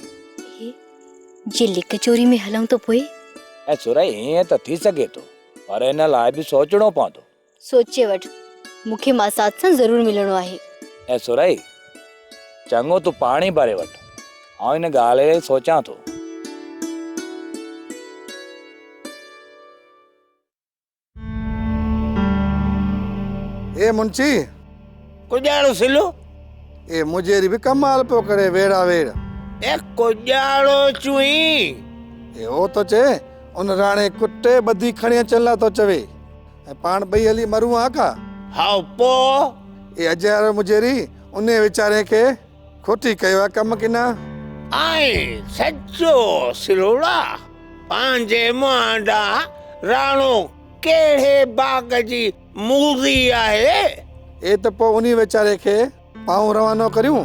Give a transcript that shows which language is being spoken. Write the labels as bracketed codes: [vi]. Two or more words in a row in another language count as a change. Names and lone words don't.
[sd] जे लिक चोरी में हलूं त पोइ? ऐं सुरई ईअं त थी सघे थो पर हिन लाइ बि सोचणो पवंदो। सोचे वठ मूंखे मासात सां ज़रूर मिलणो आहे। ऐं सुरई चङो तूं पाणी भरे वठ आउं इन ॻाल्हि ते सोचां थो। ए मुंची कुॼाणो सिलू ए मुजेरी भी कमाल पियो करे वेड़ा वेड़। ए कुॼाणो चुई ए ओ तो चे उन राणे कुटे बदी खणी अचण लाइ तो चवे ऐं पाण ॿई हली मरूं हा का। हाउ पो ए अजय वारो मुजेरी उन वीचारे खे खोटी कयो आहे कम की न। आए सच्चो सिलोड़ा पंहिंजे मुंडा राणो कहिड़े बाग जी मूदी आहे। ए त पोइ उन वीचारे खे पाऊं रवानो करियूं।